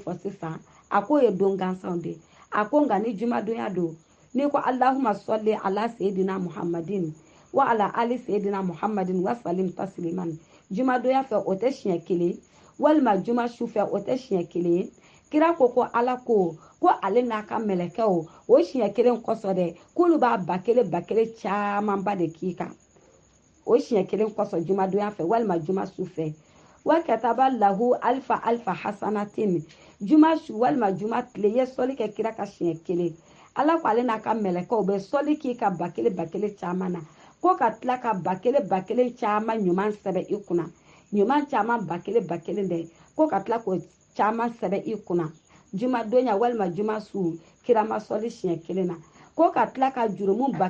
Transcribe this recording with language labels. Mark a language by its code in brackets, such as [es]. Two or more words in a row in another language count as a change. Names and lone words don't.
[bm] fɔ sisan a ko ye don gansanw de a ko nka ni jumadonya don n'i ko [ar] اللهم صل على سيدنا محمد وعلى آل سيدنا محمد وسلم تسليما [bm] jumadonya fɛ o tɛ siɲɛ kelen walima juma su fɛ o tɛ siɲɛ kelen kira ko ala ko ale n'a ka mɛlɛkɛw o siɲɛ kelen kosɔn dɛ k'olu b'a ba kelen camanba de k'i kan o siɲɛ kelen kosɔn jumadonya fɛ walima juma su fɛ [ar] وكتب له ألف حسنة [bm] juma su walima juma tile ye sɔli kɛ kira ka siɲɛ kelen ala ko ale n'a ka mɛlɛkɛw bɛ sɔli k'i ka ba kelen caman na ko ka tila ka ba kelen caman ɲuman sɛbɛn i kunna ɲuman caman ba kelen dɛ ko ka tila k'o caman sɛbɛn i kunna juma donya walima juma su kira ma sɔli siɲɛ kelen na ko ka tila ka jurumu ba